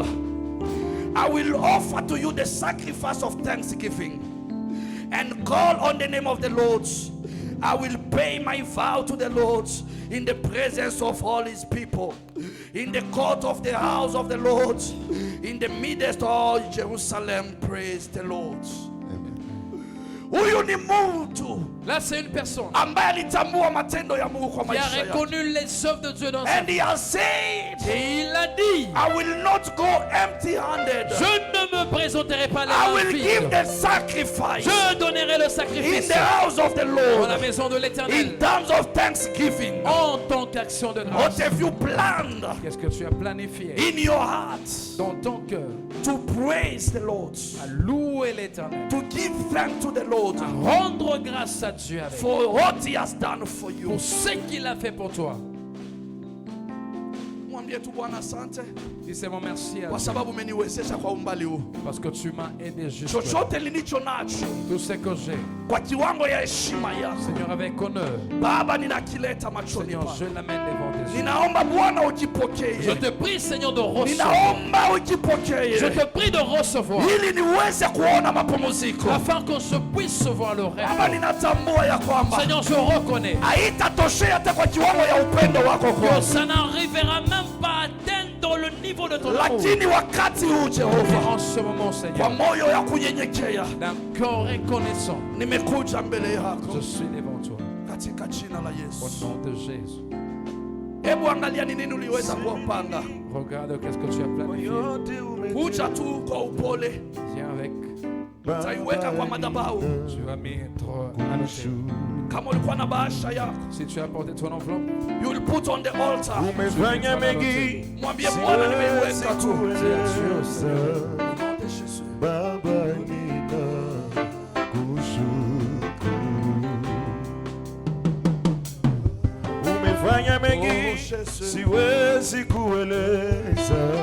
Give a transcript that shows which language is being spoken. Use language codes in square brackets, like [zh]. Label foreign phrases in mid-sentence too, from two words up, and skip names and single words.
[en] I will offer to you the sacrifice of thanksgiving and call on the name of the Lord. I will pay my vow to the Lord in the presence of all His people, in the court of the house of the Lord, in the midst of all Jerusalem. Praise the Lord. [sw] Huyu ni mtu. [fr] Là c'est une personne [sw] ambaye alitambua matendo ya Mungu kwa [fr] qui [sw] maisha [fr] a [sw] yake. [fr] reconnu les œuvres de Dieu dans sa [en] And [fr] vie. [en] he has said, [fr] Et il a dit, [en] I will not go empty-handed. [fr] je ne me présenterai pas les [en] I [fr] mains [en] will give [fr] vides. [en] the sacrifice [fr] Je donnerai le [en] in [fr] sacrifice [en] the house of the [fr] dans la [en] Lord [fr] maison de l'Éternel [en] in terms of thanksgiving. [fr] en tant qu'action de [en] What [fr] grâce. [en] have you planned [fr] Qu'est-ce que tu as planifié [en] in your heart [fr] dans ton cœur [en] to praise the Lord, [fr] à louer l'Éternel, [en] to give thanks to the Lord [fr] À rendre grâce à Dieu avec [en] for what He has done for you? [fr] pour ce qu'il a fait pour toi. [sw] Mwambie tu Bwana asante [fr] dis-moi merci à [sw] kwa [fr] Dieu [sw] sababu umeniwezesha kwa umbali huu. [fr] parce que tu m'as aidé jusque [sw] Chochote nilicho nacho [fr] tout ce que j'ai, [sw] kwa kiwango ya heshima yako [fr] Seigneur, avec honneur, [sw] Baba, ninakileta machoni [fr] Seigneur, [sw] pako. [fr] je l'amène devant tes yeux. [sw] Ninaomba Bwana [fr] Je [sw] ukipokee. [fr] te prie, Seigneur, de recevoir. [sw] Ninaomba [fr] Je [sw] ukipokee [fr] te prie de recevoir [sw] ili niweze kuona mapumziko. [fr] afin qu'on se puisse voir le [sw] Baba, [fr] rêve. [sw] ninatambua ya kwamba [fr] Seigneur, je reconnais [sw] haitatoshea hata kwa kiwango ya upendo wako [fr] que [sw] kwangu. [fr] ça n'arrivera même pas à atteindre le niveau de ton amour. [sw] Lakini wakati huu Jehova, [fr] En ce moment, [sw] kwa [fr] Seigneur, [sw] moyo ya kunyenyekea [fr] d'un corps reconnaissant, [sw] nimekuja mbele yako [fr] je suis devant toi. [sw] katika jina la [fr] Au [sw] Yesu. [fr] nom de Jésus. [sw] Hebu angalia ni nini uliweza kuwapanga. [fr] Regarde qu'est-ce que tu as planifié. [sw] Kuja tu kwa upole, [fr] Viens avec [sw] utaiweka kwa madhabahu. [fr] Tu vas mettre à l'autel. [sw] Kama ulikuwa na bahasha yako, [fr] si tu as porté ton enveloppe, [en] you will put on the altar. [sw] Umefanya mengi, mwambie Bwana nimeiweka tu. Baba nina kushukuru. Umefanya mengi, siwezi kueleza.